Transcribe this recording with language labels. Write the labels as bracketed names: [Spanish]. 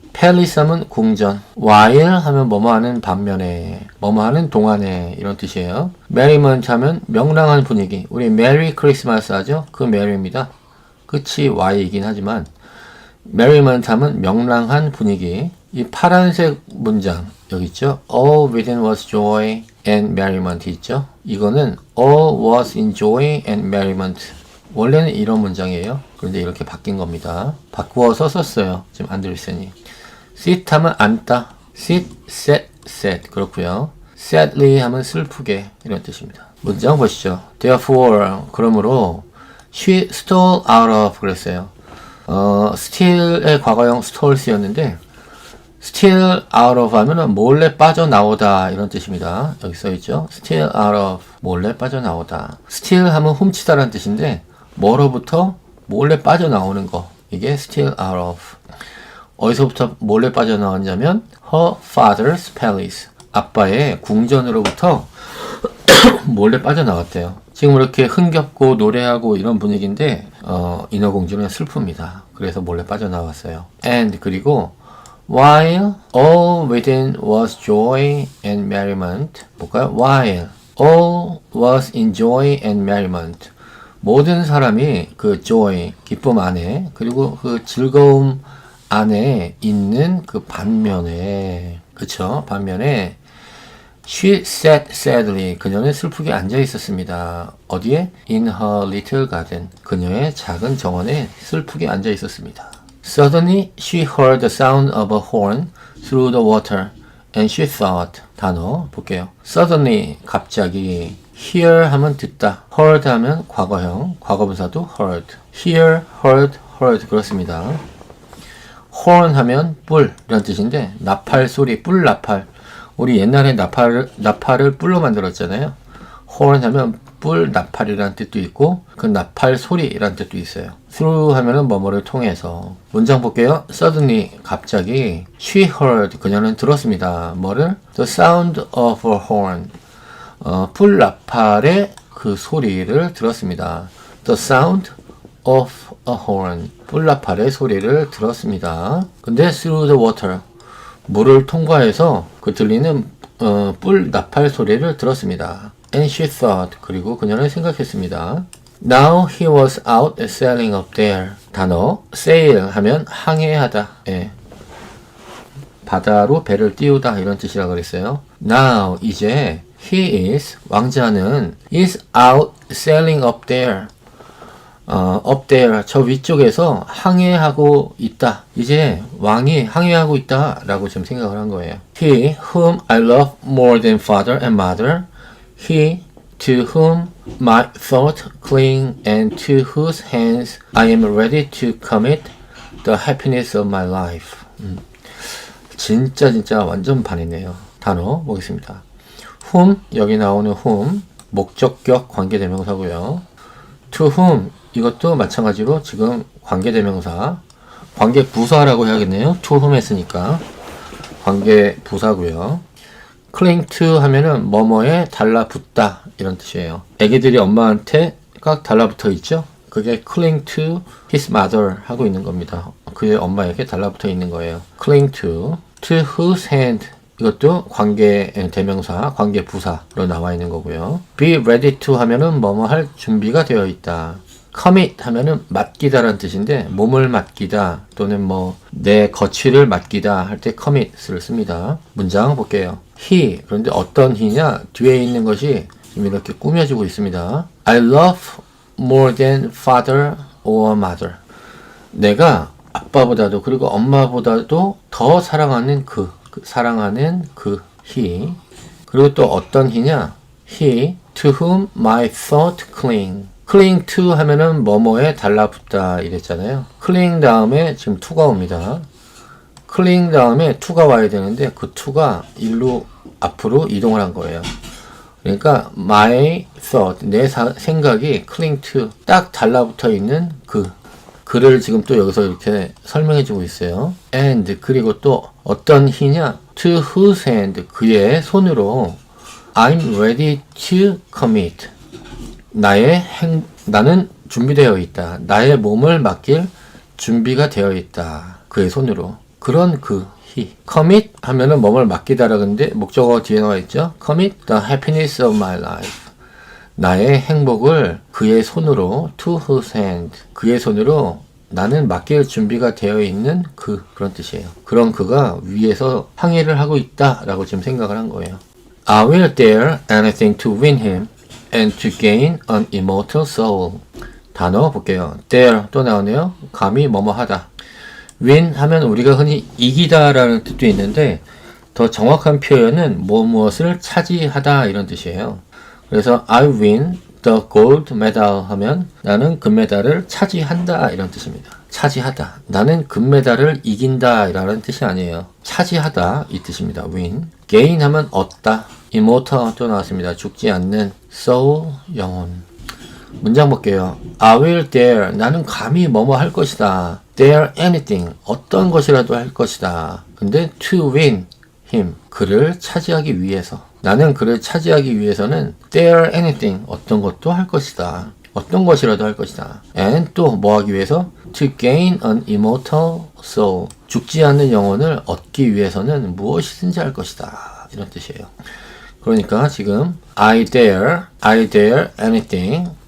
[Korean] palace 하면 궁전, while 하면 뭐뭐 하는 반면에, 뭐뭐 하는 동안에, 이런 뜻이에요. merriment 하면 명랑한 분위기. 우리 메리 크리스마스 하죠? 그 메리입니다. 끝이 Y이긴 하지만 merriment 하면 명랑한 분위기. 이 파란색 문장 여기 있죠? [English] All within was joy and merriment [Korean] 있죠? 이거는 [English] all was in joy and merriment. [Korean] 원래는 이런 문장이에요. 그런데 이렇게 바뀐 겁니다. 바꾸어서 썼어요. 지금 안드레센이. sit 하면 앉다. sit, sat, sad. 그렇고요. sadly 하면 슬프게 이런 뜻입니다. 문장 보시죠. [English] Therefore, [Korean] 그러므로 [English] she stole out of 그랬어요. [Korean] steal의 과거형 stoles였는데 steal out of 하면은 몰래 빠져나오다 이런 뜻입니다. 여기 써있죠. steal out of 몰래 빠져나오다. steal 하면 훔치다라는 뜻인데 뭐로부터 몰래 빠져나오는 거 이게 steal out of. 어디서부터 몰래 빠져나왔냐면 [English] her father's palace. [Korean] 아빠의 궁전으로부터 몰래 빠져나왔대요. 지금 이렇게 흥겹고 노래하고 이런 분위기인데 인어공주는 슬픕니다. 그래서 몰래 빠져나왔어요. [English] And [Korean] 그리고 [English] while all within was joy and merriment. [Korean] 볼까요? [English] While all was in joy and merriment. [Korean] 모든 사람이 그 joy, 기쁨 안에 그리고 그 즐거움 안에 있는 그 반면에 그쵸? 반면에 [English] she sat sadly. [Korean] 그녀는 슬프게 앉아 있었습니다. 어디에? [English] In her little garden. [Korean] 그녀의 작은 정원에 슬프게 앉아 있었습니다. [English] Suddenly she heard the sound of a horn through the water and she thought. [Korean] 단어 볼게요. Suddenly 갑자기. hear 하면 듣다. heard 하면 과거형. 과거분사도 heard. hear, heard, heard 그렇습니다. horn 하면 뿔 이런 뜻인데 나팔 소리, 뿔 나팔. 우리 옛날에 나팔을 뿔로 만들었잖아요. horn 하면 뿔 나팔이라는 뜻도 있고 그 나팔 소리라는 뜻도 있어요. through 하면은 뭐뭐를 통해서. 문장 볼게요. suddenly 갑자기 [English] she heard [Korean] 그녀는 들었습니다. 뭐를? [English] the sound of a horn. [Korean] 뿔 나팔의 그 소리를 들었습니다. [English] the sound of a horn. [Korean] 뿔 나팔의 소리를 들었습니다. 근데 [English] through the water. [Korean] 물을 통과해서 그 들리는 뿔 나팔 소리를 들었습니다. [English] And she thought. [Korean] 그리고 그녀는 생각했습니다. [English] Now he was out sailing up there. [Korean] 단어 sail 하면 항해하다. 예. 바다로 배를 띄우다 이런 뜻이라고 그랬어요. [English] Now [Korean] 이제 [English] he is [Korean] 왕자는 [English] is out sailing up there. [Korean] up there 저 위쪽에서 항해하고 있다. 이제 왕이 항해하고 있다 라고 지금 생각을 한 거예요. [English] He whom I love more than father and mother, he to whom my thoughts cling and to whose hands I am ready to commit the happiness of my life. [Korean] 진짜 완전 반이네요. 단어 보겠습니다. whom 여기 나오는 whom 목적격 관계대명사고요. to whom 이것도 마찬가지로 지금 관계대명사, 관계부사라고 해야겠네요. to whom 했으니까 관계부사고요. cling to 하면은 뭐뭐에 달라붙다 이런 뜻이에요. 애기들이 엄마한테 꽉 달라붙어 있죠. 그게 cling to his mother 하고 있는 겁니다. 그의 엄마에게 달라붙어 있는 거예요. cling to whose hand 이것도 관계대명사, 관계부사로 나와 있는 거고요. be ready to 하면은 뭐뭐 할 준비가 되어 있다. commit 하면은 맡기다라는 뜻인데 몸을 맡기다 또는 뭐 내 거취를 맡기다 할 때 commit을 씁니다. 문장 볼게요. he 그런데 어떤 he냐 뒤에 있는 것이 지금 이렇게 꾸며지고 있습니다. [English] I love more than father or mother. [Korean] 내가 아빠보다도 그리고 엄마보다도 더 사랑하는 사랑하는 he. 그리고 또 어떤 [English] he냐 he to whom my thought cling. [Korean] cling to 하면은 뭐뭐에 달라붙다 이랬잖아요. cling 다음에 지금 to가 옵니다. cling 다음에 to가 와야 되는데 그 to가 일로 앞으로 이동을 한 거예요. 그러니까 my thought 내 생각이 cling to 딱 달라붙어 있는 그를 지금 또 여기서 이렇게 설명해 주고 있어요. and 그리고 또 어떤 he냐 to whose hand 그의 손으로 [English] I'm ready to commit. [Korean] 나는 준비되어 있다. 나의 몸을 맡길 준비가 되어 있다. 그의 손으로. 그런 he. commit 하면은 몸을 맡기다라 근데 목적어 뒤에 나와 있죠. [English] commit the happiness of my life. [Korean] 나의 행복을 그의 손으로 to whose hand. 그의 손으로 나는 맡길 준비가 되어 있는 그런 뜻이에요. 그런 그가 위에서 항해를 하고 있다라고 지금 생각을 한 거예요. [English] I will dare anything to win him. and to gain an immortal soul. [Korean] 단어 볼게요. dare 또 나오네요. 감히 뭐뭐 하다. win 하면 우리가 흔히 이기다 라는 뜻도 있는데 더 정확한 표현은 무엇을 차지하다 이런 뜻이에요. 그래서 [English] I win the gold medal [Korean] 하면 나는 금메달을 차지한다 이런 뜻입니다. 차지하다. 나는 금메달을 이긴다 라는 뜻이 아니에요. 차지하다 이 뜻입니다. win. gain 하면 얻다. immortal 또 나왔습니다. 죽지 않는 soul 영혼. 문장 볼게요. [English] I will dare. [Korean] 나는 감히 뭐뭐 할 것이다. [English] dare anything. [Korean] 어떤 것이라도 할 것이다. 근데 [English] to win him. [Korean] 그를 차지하기 위해서. 나는 그를 차지하기 위해서는 dare anything. 어떤 것도 할 것이다. 어떤 것이라도 할 것이다. and 또 뭐 하기 위해서? [English] to gain an immortal soul. [Korean] 죽지 않는 영혼을 얻기 위해서는 무엇이든지 할 것이다. 이런 뜻이에요. 그러니까 지금 [English] I dare anything.